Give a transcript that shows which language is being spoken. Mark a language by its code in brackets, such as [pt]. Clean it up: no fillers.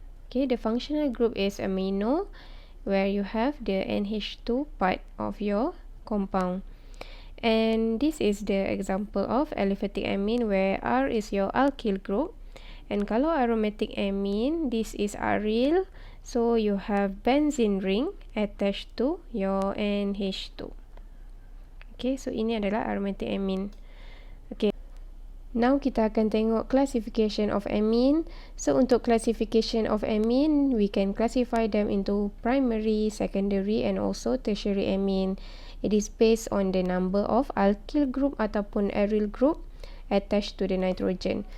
[en] Okay, the functional group is amino, where you have the NH2 part of your compound. And this is the example of aliphatic amine, where R is your alkyl group. And [ms] kalau [en] aromatic amine, this is aryl, so you have benzene ring attached to your NH2. [ms] Okay, so ini adalah aromatic amine. [en] Okay, now [ms] kita akan tengok [en] classification of amine. So [ms] untuk [en] classification of amine, we can classify them into primary, secondary and also tertiary amine. It is based on the number of alkyl group [ms] ataupun [en] aryl group attached to the nitrogen.